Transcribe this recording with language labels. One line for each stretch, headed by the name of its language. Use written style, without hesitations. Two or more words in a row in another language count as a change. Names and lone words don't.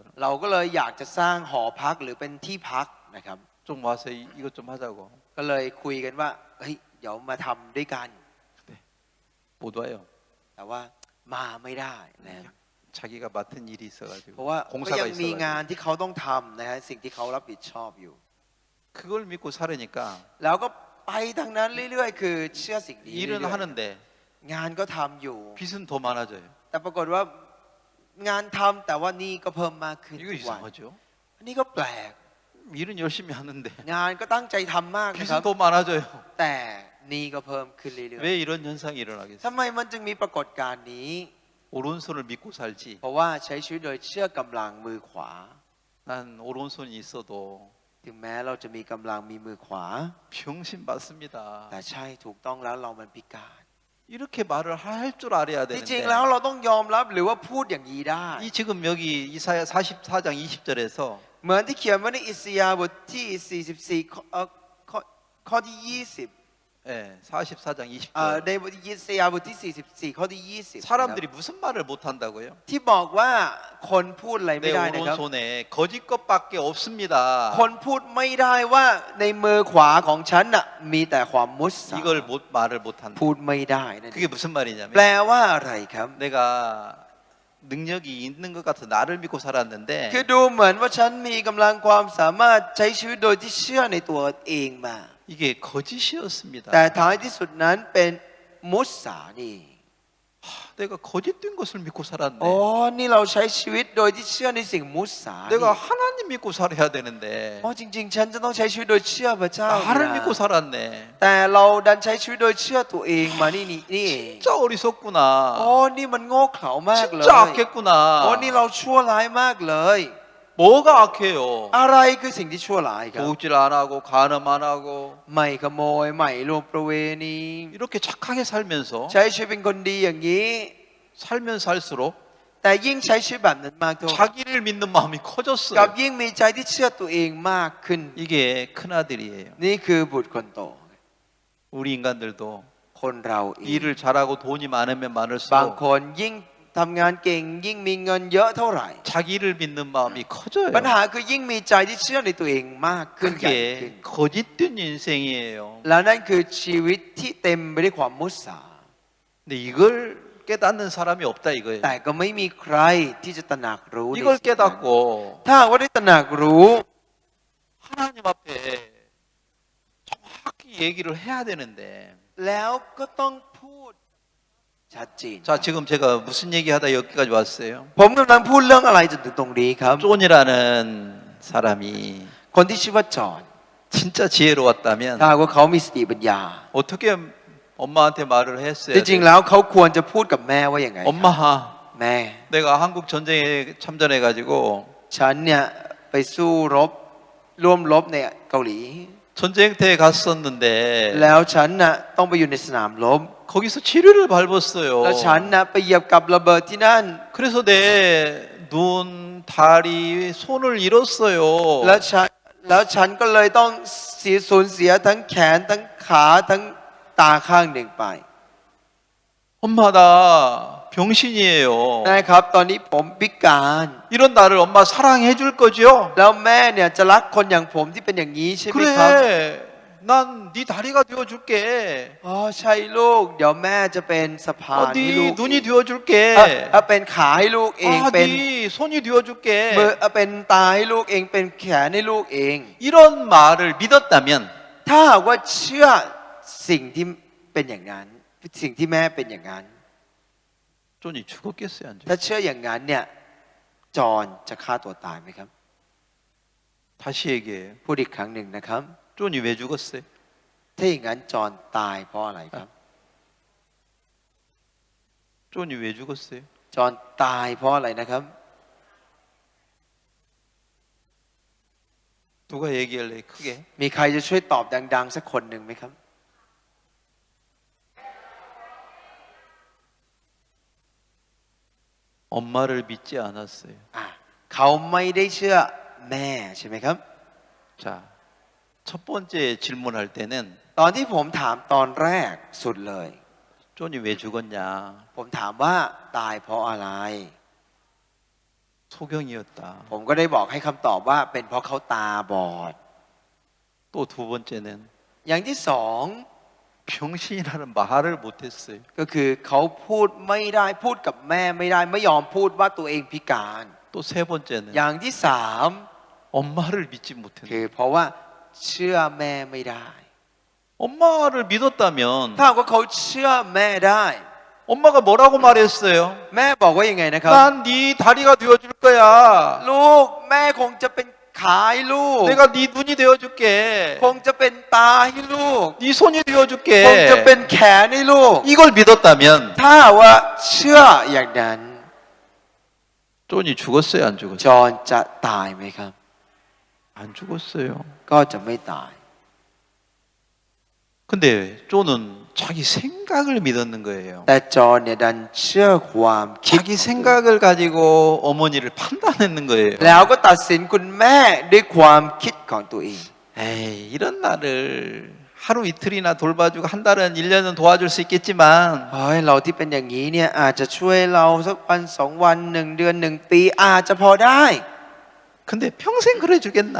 Thai: เราก็เลยอยากจะสร้างหอพักหรือเป็นที่พักนะครับ
Korean: 좀 와서 이것 좀 하자고.
Thai: ก็เลยคุยกันว่าเฮ้ยเดี๋ยวมาทำด้วยกัน
Korean: 못 와요.
Thai: แต่ว่ามาไม่ได้นะ
Korean: 자기가 맡은 일이 있어가지고
Thai: เพราะว่าก็
Korean: 공사가
Thai: ยังมีงาน
Korean: 있어가지고
Thai: ที่เขาต้องทำนะฮะสิ่งที่เขารับผิดชอบอยู่
Korean: 그걸 믿고 살으니까
Thai: แล้วก็ไปทางนั้นเรื่อยๆ คือเชื่อสิ่งนี้
Korean: 일은
Thai: เรื่อย
Korean: 하는데
Thai: ๆงานก็ทำอยู่
Korean: 빚은 더 많아져요.
Thai: แต่ปรากฏว่างานทำแต่ว่าหนี่ก็เพิ่มมากขึ้น
Korean: 이거
Thai: ทุกวัน
Korean: 이상하죠?
Thai: อันนี้ก็แปลก
Korean: 일은 열심히 하는데
Thai: งานก็ตั้งใจทำมากนะครับ
Korean: 빚은 더 많아져요.
Thai: แต่หนี่ก็เพิ่มขึ้นเรื่อย
Korean: 왜 이런 현상이
Thai: ๆ
Korean: 일어나겠어요?
Thai: ทำไมมันจึงมีปรากฏการณ์นี้
Korean: 오른손을 믿고 살지.
Thai: เพราะว่าใช้ชีวิตโดยเชื่อกำลังมือขวา
Korean: 난 오른손이 있어도
Thai: ถึงแม้เราจะมีกำลังมีมือขวา
Korean: 병신 맞습니다.
Thai: แต่ใช่ถูกต้องแล้วเรามันพิการ
Korean: 이렇게 말을 할 줄 알아야
Thai: จริงๆ
Korean: 되는데
Thai: แล้วเราต้องยอมรับหรือว่าพูดอย่างนี้ได้
Korean: 이 지금 여기 이사야 44장 20절에서
Thai: เหมือนที่เขียนไว้ในอิสยาห์บทที่ 44 ข้อที่
Korean: 예, 44장
Thai: 20 ใน
Korean: 20절.
Thai: บทที่ยิสยาห์บทที่ 44 ข้อที่ 20
Korean: 사람들이 무슨 말을 못 한다고요?
Thai: ที่บอกว่าคนพูดอะไรไม่
Korean: 내
Thai: ได้นะครับ
Korean: 오른손에 거짓 것밖에 없습니다.
Thai: คนพูดไม่ได้ว่าในมือขวาของฉันน่ะมีแต่ความมุสา
Korean: 이걸 말을 못 한다.
Thai: พูดไม่ได้นั่นเอง
Korean: 그게 무슨 말이냐면
Thai: แปลว่าอะไรครับ
Korean: 내가 능력이 있는 것 같아 나를 믿고
Thai: คือ
Korean: 살았는데
Thai: ดูเหมือนว่าฉันมีกำลังความสามารถใช้ชีวิตโดยที่เชื่อในตัวเองมา
Korean: 이게 거짓이었습니다.
Thai: แต่ท้ายที่สุดนั้นเป็นมุสานี่
Korean: 내가 거짓된 것을 믿고 살았네.
Thai: อ๋อนี่เราใช้ชีวิตโดยที่เชื่อในสิ่งมุสานี่
Korean: 내가 하나님 믿고 살아야 되는데
Thai: อ๋อจริงๆ ฉันจะต้องใช้ชีวิตโดยเชื่อพระเจ้า
Korean: 나를
Thai: นะ
Korean: 믿고 살았네.
Thai: แต่เราดันใช้ชีวิตโดยเชื่อตัวเองมานี่เอง
Korean: 진짜 어리석구나.
Thai: อ๋อนี่มันโง่เขลามากเลย
Korean: 진짜 악했구나.
Thai: อ๋อนี่เราชั่วร้ายมากเลย
Korean: 뭐가 악해요?
Thai: อะไรคือสิ่งที่ชั่วร้ายครับ
Korean: 도둑질 안 하고 간음 안 하고
Thai: ไม่ขโมยไม่ลวงประเวณี
Korean: 이렇게 착하게 살면서
Thai: ใช้ชีวิตเป็นคนดีอย่างนี้
Korean: 살면 살수록
Thai: แต่ยิ่งใช้ชีวิตแบบนั้นมากเท่า
Korean: 자기를 믿는 마음이
Thai: กับ
Korean: 커졌어요.
Thai: ยิ่งมีใจที่เชื่อตัวเองมากขึ้น
Korean: 이게 큰 아들이에요.
Thai: นี่คือบุตรคนโต
Korean: 우리 인간들도
Thai: คนเราเอง
Korean: 일을 잘하고 돈이 많으면
Thai: บาง
Korean: 많을수록
Thai: คนยิ่งทำงานเก่ง ยิ่งมีเงินเยอะเท่าไหร่
Korean: 자기를 믿는 마음이 커져요.
Thai: ปัญหาคือยิ่งมีใจที่เชื่อในตัวเองมากขึ้นใหญ่ขึ้น
Korean: 그게 거짓된 인생이에요.
Thai: แล้วนั่นคือชีวิตที่เต็มไปด้วยความมุสา
Korean: 근데 이걸 깨닫는 사람이 없다 이거예요.
Thai: แต่ก็ไม่มีใครที่จะตระหนักรู้ใน
Korean: 이걸
Thai: สิ่งนั้น
Korean: 깨닫고
Thai: ถ้าหากว่าได้ตระหนักรู้
Korean: 하나님 앞에 정확히 얘기를 해야 되는데
Thai: แล้วก็ต้องพูดชัดเจน
Korean: 자 지금 제가 무슨 얘기하다 여기까지 왔어요.
Thai: ผมกำลังพูดเรื่องอะไรจนถึงตรงนี้ครับ
Korean: 존이라는 사람이
Thai: คนที่ชื่อว่าจอห์น
Korean: 진짜 지혜로웠다면
Thai: ถ้าหากว่าเขามีสติปัญญา
Korean: 어떻게 엄마한테 말을 했어야
Thai: จริงๆ
Korean: 돼?
Thai: แล้วเขาควรจะพูดกับแม่ว่าอย่างไงครับ
Korean: 엄마
Thai: แม่
Korean: 내가 한국 전쟁에 참전해 가지고
Thai: ฉันเนี่ยไปสู้รบร่วมรบในเกาหลี
Korean: 전쟁터에 갔었는데
Thai: แล้วฉันน่ะต้องไปอยู่ในสนามรบ
Korean: 거기서 지뢰를 밟았어요.
Thai: แล้วฉันน่ะไปเหยียบกับระเบิดที่นั่น
Korean: 그래서 내 눈, 다리, 손을 잃었어요.
Thai: แล้วฉันก็เลยต้องสูญเสียทั้งแขนทั้งขาทั้งตาข้างหนึ่งไป
Korean: 엄마 나 병신이에요.
Thai: นะครับ ตอนนี้ผมพิการ
Korean: 이런 나를 엄마 사랑해 줄 거죠?
Thai: แล้วแม่เนี่ยจะรักคนอย่างผมที่เป็นอย่างนี้ใช่ไหมครับ
Korean: 그래. 난 네 다리가 되어 줄게.
Thai: อ๋อใช่ลูก เดี๋ยวแม่จะเป็นสะพานให้ลู
Korean: 네
Thai: ก
Korean: 눈이
Thai: เอง
Korean: 되어 줄게.
Thai: เป็นขาให้ลูกเอง เป็น
Korean: 네 손이 되어
Thai: มือ
Korean: 줄게.
Thai: เป็นตาให้ลูกเอง เป็นแขนให้ลูกเอง
Korean: 이런 말을 믿었다면
Thai: ถ้าหากว่าเชื่อสิ่งที่เป็นอย่างนั้น สิ่งที่แม่เป็นอย่างนั้น
Korean: 존이 죽었겠어요, 안
Thai: ถ้า
Korean: 죽었어요?
Thai: เชื่ออย่างนั้นเนี่ย จอห์นจะฆ่าตัวตายไหมครับ
Korean: 다시 얘기해요.
Thai: พูดอีกครั้งหนึ่งนะครับ
Korean: 존이 왜 죽었어요?
Thai: ถ้าอย่างนั้นจอห์นตายเพราะอะไรครับ
Korean: 존이 왜 죽었어요?
Thai: จอห์นตายเพราะอะไรนะครับ
Korean: 누가 얘기할래 크게?
Thai: มีใครจะช่วยตอบดังๆสักคนหนึ่งไหมครับ
Korean: 엄마를 믿지 않았어요.
Thai: เขาไม่ได้เชื่อแม่ใช่ไหมครับ
Korean: 자, 첫 번째 질문할 때는
Thai: ตอนที่ผมถามตอนแรกสุดเลย
Korean: 존이 왜 죽었냐?
Thai: ผมถามว่าตายเพราะอะไร
Korean: 소경이었다.
Thai: ผมก็ได้บอกให้คำตอบว่าเป็นเพราะเขาตาบอด
Korean: 또 두 번째는
Thai: อย่างที่สอง
Korean: 병신이라는 말을 못했어요.
Thai: ก็คือเขาพูดไม่ได้พูดกับแม่ไม่ได้ไม่ยอมพูดว่าตัวเองพิการ
Korean: 또 세 번째는
Thai: อย่างที่สาม
Korean: 엄마를 믿지
Thai: คื
Korean: 못했네.
Thai: อเพราะว่าเชื่อแม่ไม่ได้
Korean: 엄마를 믿었다면
Thai: ถ้าหากว่าเขาเชื่อแม่ได้
Korean: 엄마가 뭐라고 말했어요?
Thai: แม่บอกว่ายังไงนะครับ
Korean: 난 네 다리가 되어줄 거야.
Thai: ลูกแม่คงจะเป็นขาให้ลูก
Korean: 내가 네 눈이 되어줄게.
Thai: คงจะเป็นตาให้ลูก
Korean: 네 손이
Thai: คงจะ
Korean: 되어줄게.
Thai: เป็นแขนให้ลูก
Korean: 이걸 믿었다면
Thai: ถ้าว่าเชื่ออย่างนั้น
Korean: 존이 죽었어요, 안 죽었어요?
Thai: จอห์นจะตายไหมครับ
Korean: 안 죽었어요.
Thai: ก็จะไม่ตาย
Korean: 근데 존은 자기 생각을 믿었는 거예요.
Thai: แต่จอห์นเนี่ยดันเชื่อความคิด
Korean: 자기 생각을 가지고 어머니를 판단했는 거예요.
Thai: แล้วก็ตัดสินคุณแม่ด้วยความคิดของตัวเอง
Korean: 에이, 이런 나를 하루 이틀이나 돌봐주고 한 달은 1년은 도와줄 수 있겠지만
Thai: เฮ้ยเราที่เป็นอย่างนี้เนี่ยอาจจะช่วยเราสักวันสองวันหนึ่งเดือนหนึ่งปีอาจจะพอได้
Korean: 근데 평생 그래 주겠나?